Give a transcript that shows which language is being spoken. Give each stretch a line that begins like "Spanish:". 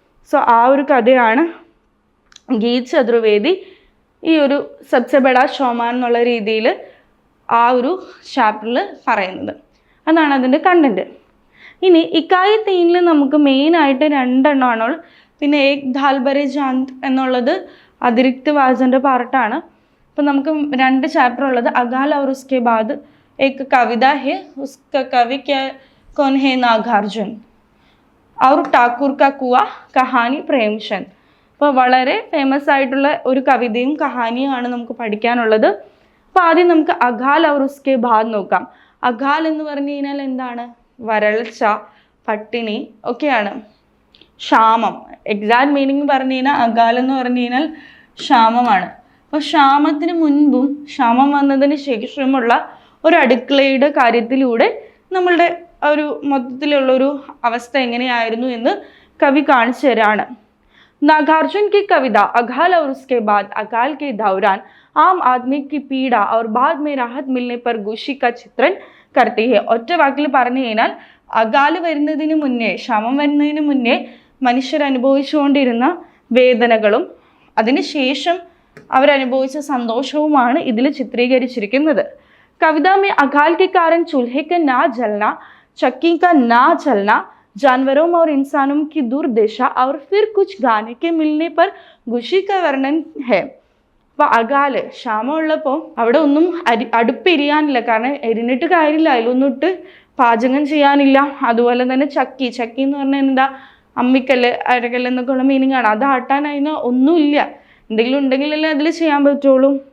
Malayalam: So ആ ഒരു കഥയാണ് ഗീത് ചതുർവേദി ഈ ഒരു സബ്സെ ബഡാ ഷോമാൻ എന്നുള്ള രീതിയിൽ ആ ഒരു ചാപ്റ്ററിൽ പറയുന്നത്. അതാണ് അതിൻ്റെ കണ്ടൻറ്റ്. ഇനി ഇക്കായി തീനിൽ നമുക്ക് മെയിനായിട്ട് 2 എണ്ണമാണ്. പിന്നെ ഏക് ധാൽ ബരെ ജാന്ത് എന്നുള്ളത് അതിരിക്ത് വാചൻ്റെ പാർട്ടാണ്. അപ്പം നമുക്ക് 2 ചാപ്റ്റർ ഉള്ളത്.
Hindi: അകാൽ और उसके बाद एक कविता है, उसका कवि क्या कौन है? नागार्जुन. और ठाकुर का कुआ कहानी प्रेमचंद.
Malayalam: അപ്പോൾ വളരെ ഫേമസ് ആയിട്ടുള്ള ഒരു കവിതയും കഹാനിയുമാണ് നമുക്ക് പഠിക്കാനുള്ളത്. അപ്പോൾ ആദ്യം നമുക്ക് അകാൽ और उसके बाद നോക്കാം. അകാൽ എന്ന് പറഞ്ഞു കഴിഞ്ഞാൽ എന്താണ്? വരൾച്ച, പട്ടിണി ഒക്കെയാണ്. ക്ഷാമം, എക്സാക്ട് മീനിങ് പറഞ്ഞു കഴിഞ്ഞാൽ അകാൽ എന്ന് പറഞ്ഞു കഴിഞ്ഞാൽ ക്ഷാമമാണ്. അപ്പോൾ ക്ഷാമത്തിന് മുൻപും ക്ഷാമം വന്നതിന് ശേഷമുള്ള ഒരു അടുക്കളയുടെ കാര്യത്തിലൂടെ നമ്മളുടെ ഒരു മൊത്തത്തിലുള്ളൊരു അവസ്ഥ എങ്ങനെയായിരുന്നു എന്ന് കവി കാണിച്ചു തരാണ്.
Hindi: नागार्जुन की कविता अकाल और उसके बाद अकाल के दौरान आम आदमी की पीड़ा और बाद में राहत मिलने पर खुशी का चित्रण करती है.
Malayalam: ഒറ്റ വാക്കിൽ പറഞ്ഞു കഴിഞ്ഞാൽ അകാൽ വരുന്നതിന് മുന്നേ, ക്ഷാമം വരുന്നതിന് മുന്നേ മനുഷ്യർ അനുഭവിച്ചുകൊണ്ടിരുന്ന വേദനകളും അതിനുശേഷം അവരനുഭവിച്ച സന്തോഷവുമാണ് ഇതിൽ ചിത്രീകരിച്ചിരിക്കുന്നത്.
Hindi: കവിത में अकाल के कारण चूल्हे का ना जलना, चक्की का ना चलना, जानवरों और इंसानों की दुर्दशा और फिर कुछ गाने के मिलने पर खुशी का वर्णन है.
Malayalam: അപ്പോൾ അകാല് ക്ഷാമം ഉള്ളപ്പോൾ അവിടെ ഒന്നും അടുപ്പെരിയാനില്ല. കാരണം എരിഞ്ഞിട്ട് കാര്യമില്ല, അതിലൊന്നും ഇട്ട് പാചകം ചെയ്യാനില്ല. അതുപോലെ തന്നെ ചക്കി എന്ന് പറഞ്ഞാൽ എന്താ? അമ്മിക്കല്ല്, അരകല്ല് എന്നൊക്കെ ഉള്ള മീനിങ് ആണ്. അത് ആട്ടാൻ അതിന് ഒന്നുമില്ല. എന്തെങ്കിലും ഉണ്ടെങ്കിലല്ലേ അതിൽ ചെയ്യാൻ പറ്റുള്ളൂ.